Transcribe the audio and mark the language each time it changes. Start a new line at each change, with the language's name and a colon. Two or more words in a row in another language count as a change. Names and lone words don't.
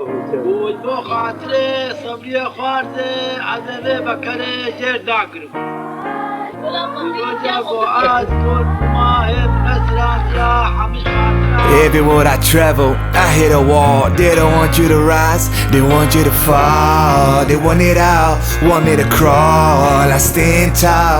Kurdish: بود بۆ خاترێ سەبریە خواردێ عەزەبێ بە کەرێ ژێر داگرم
English: Everywhere I travel, I hit a wall. They don't want you to rise, they want you to fall. They want it all, want me to crawl. I stand tall.